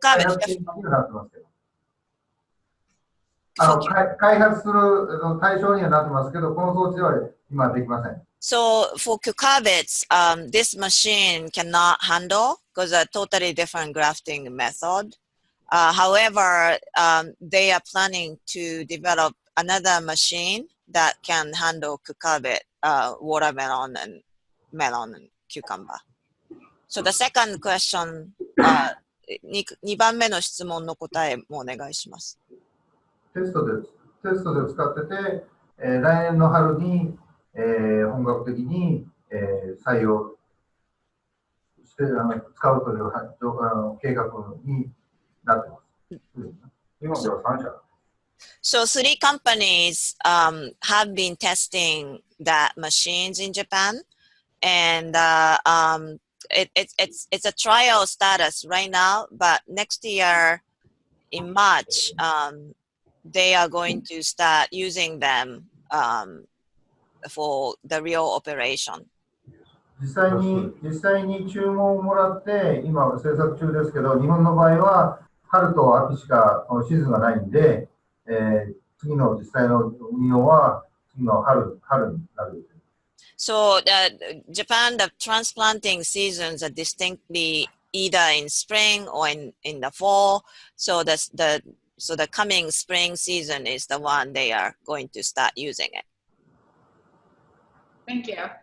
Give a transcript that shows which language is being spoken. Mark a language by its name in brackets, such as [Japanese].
[Japanese] 開発になってますけど。開発する対象にはなってますけど、この装置では今できません。 [English] So for cucurbits, this machine cannot handle because a totally different grafting method. However, they are planning to develop another machine that can handle cucurbit, watermelon, and melon and cucumber. So the second question, [Japanese] 2番目の質問の答えもお願いします。テストで使ってて、来年の春に、本格的に、採用して使うという計画になってます。日本では3社。 [English] So 3 companies have been testing that machines in Japan, and it's a trial status right now. But next year, in March, they are going to start using them for the real operation. [Japanese] 実際に注文をもらって今制作中ですけど、日本の場合は春と秋しかシーズンがないんで、次の実際の運用は次の春になる。 [English] So Japan, the transplanting seasons are distinctly either in spring or in the fall. So the coming spring season is the one they are going to start using it. Thank you.